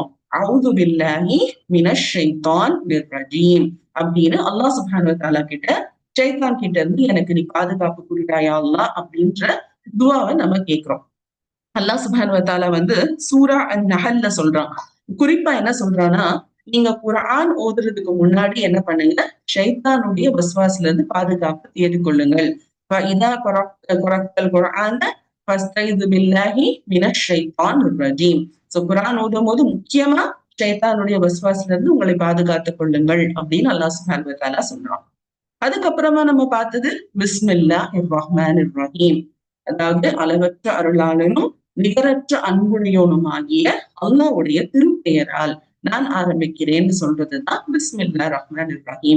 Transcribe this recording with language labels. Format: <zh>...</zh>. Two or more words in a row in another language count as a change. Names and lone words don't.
<ar>أعوذ بالله من الشيطان الرجيم</ar> <ta>அப்படின்னு</ta> <ar>الله سبحانه و تعالى</ar> <ta>கிட்ட ஷைத்தான் கிட்ட இருந்து எனக்கு நீ பாதுகாப்பு குடுடா</ta> <ar>يا الله</ar> <ta>அப்படின்ற துஆவ நம்ம கேட்கிறோம்.</ta> <ar>الله سبحانه و تعالى</ar> <ta>சூரா அன்-நஹல்ல சொல்றான். குறிப்பா என்ன சொல்றான்னா, நீங்க குர்ஆன் ஓதுறதுக்கு முன்னாடி என்ன பண்ணுங்க? ஷைத்தானுடைய வஸ்வாஸ்ல இருந்து பாதுகாப்பு தேடிக் கொள்ளுங்கள்.</ta> <ar>فَإِذَا قَرَأْتَ الْقُرْآنَ فَاسْتَعِذْ بِاللَّهِ مِنَ الشَّيْطَانِ الرَّجِيمِ.</ar> <ta>குர்ஆன் ஓதும்போது முக்கியமா ஷைத்தானுடைய வஸ்வாஸ்ல இருந்து உங்களை பாதுகாத்துக் கொள்ளுங்கள் அப்படின்னு</ta> <ar>الله سبحانه و تعالى</ar> <ta>சொல்றான். அதுக்கப்புறமா நம்ம பார்த்தது</ta> <ar>بسم الله الرحمن الرحيم.</ar> <ta>அதாவது அளவற்ற அருளாளனும் நிகரற்ற அன்புடையோனுமாகிய அல்லாஹ்வுடைய திருப்பெயரால் நான் ஆரம்பிக்கிறேன்னு சொல்றதுதான்</ta> <ar>بسم الله الرحمن الرحيم.</ar>